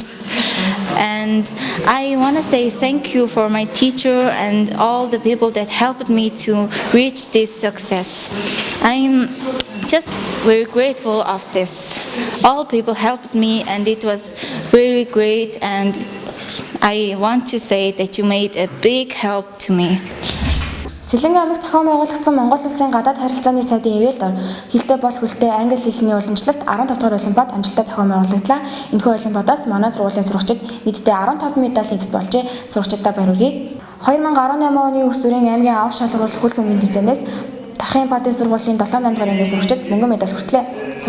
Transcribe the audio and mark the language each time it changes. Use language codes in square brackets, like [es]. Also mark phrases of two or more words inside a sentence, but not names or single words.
[en] And I want to say thank you for my teacher and all the people that helped me to reach this success. I'm just very grateful of this. All people helped me and it was very great, and I want to say that you made a big help to me. [mn] Сэлэнгийн аймагт зохион байгуулагдсан Монгол Улсын гадаад харилцааны сайдын ивэлд хилтэй бол хөлтэй англи хэлний уламжлалт 15 дугаар олимпиад амжилттай зохион байгуулагдлаа. Энэхүү олимпиадаас манай сургуулийн сурагчид нийтдээ 15 медаль эзэж болжээ. Сурагчдаа баяр хүргэе. 2018 оны ус сүрийн аймгийн авах шалгуур хөл бөмбөгийн тэмцээнээс Дархан Эмпати сургуулийн 7-8 дугаар ангийн сурагчид мөнгөн медаль хүртлээ.